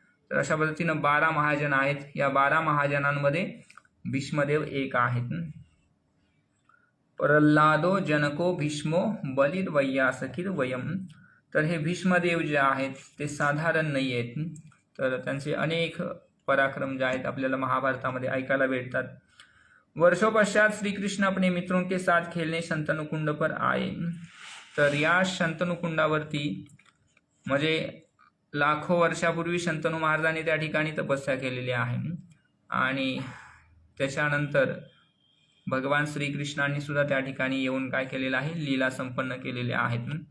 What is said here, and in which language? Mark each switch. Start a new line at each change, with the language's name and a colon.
Marathi: तर अशा पद्धतीनं 12 महाजन आहेत। या 12 महाजनांमध्ये भीष्मदेव एक आहेत।
Sanskrit: प्रल्हादो जनको भीष्मो बलिर्वय्यासखिर वयम।
Marathi: तर हे भीष्मदेव जे आहेत ते साधारण नाही आहेत, तर त्यांचे अनेक पराक्रम जे आहेत आपल्याला महाभारतामध्ये ऐकायला भेटतात।
Hindi: वर्षों पश्चात श्री कृष्ण अपने मित्रों के साथ खेलने शंतनु कुंड पर आए।
Marathi: तर या शंतनु कुंडावरती म्हणजे लाखो वर्षापूर्वी शंतनु महाराजांनी त्या ठिकाणी तपस्या केलेली आहे, आणि त्याच्यानंतर भगवान श्रीकृष्णांनी सुद्धा त्या ठिकाणी येऊन काय केलेलं आहे, लीला संपन्न केलेल्या आहेत।